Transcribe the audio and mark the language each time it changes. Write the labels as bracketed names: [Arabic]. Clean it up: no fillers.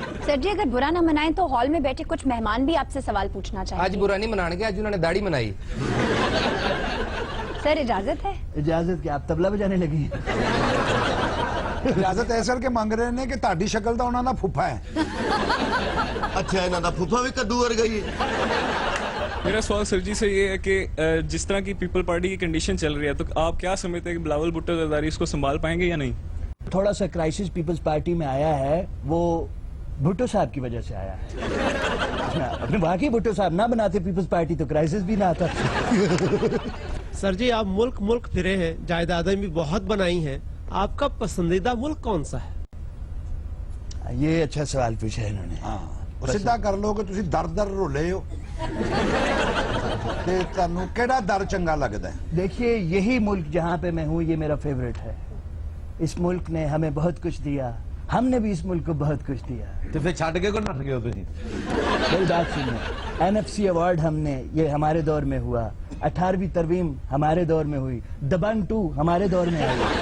[Urdu] سر جی اگر برا نہ منائیں تو ہال میں بیٹھے کچھ مہمان بھی آپ سے سوال پوچھنا چاہیں آج گے. برا نہیں منان گے, آج انہوں نے داڑھی منائی. سر اجازت ہے؟ اجازت کہ آپ طبلہ بجانے لگی ہیں. اجازت اس کر کے مانگ رہے ہیں [Punjabi] کہ تہاڈی شکل دا انہاں دا پھپھا ہے. اچھا انہاں دا پھپھا بھی کدو ورگئی ہے. [Urdu] میرا سوال سر جی سے یہ ہے کہ جس طرح کی پیپل پارٹی کی کنڈیشن چل رہی ہے تو آپ کیا سمجھتے ہیں کہ بلاول بھٹو زرداری اس کو سنبھال پائیں گے یا نہیں؟ تھوڑا سا کرائسس پیپلز پارٹی میں آیا ہے, وہ بھٹو صاحب کی وجہ سے آیا ہے. اپنے واقعی بھٹو صاحب نہ بناتے پیپلز پارٹی تو کرائسس بھی نہ آتا. سر جی آپ ملک پھرے ہیں, جائیدادیں بھی بہت بنائی ہیں, آپ کا پسندیدہ ملک کون سا ہے؟ یہ اچھا سوال پوچھا ہے انہوں نے. ہاں وہ سیدھا کر لو کہ [Punjabi] تسی در رولے ہو تے تانوں کیڑا در چنگا لگدا ہے؟ [Urdu] دیکھیے یہی ملک جہاں پہ میں ہوں یہ میرا فیوریٹ ہے. اس ملک نے ہمیں بہت کچھ دیا, ہم نے بھی اس ملک کو بہت کچھ دیا. [Punjabi] تو پھر چھڈ کے کو نٹ گئے ہو تسی؟ [Urdu] میری بات سنیے, NFC ایوارڈ ہم نے, یہ ہمارے دور میں ہوا. 18ویں ترمیم ہمارے دور میں ہوئی. دبنگ 2 ہمارے دور میں آئی.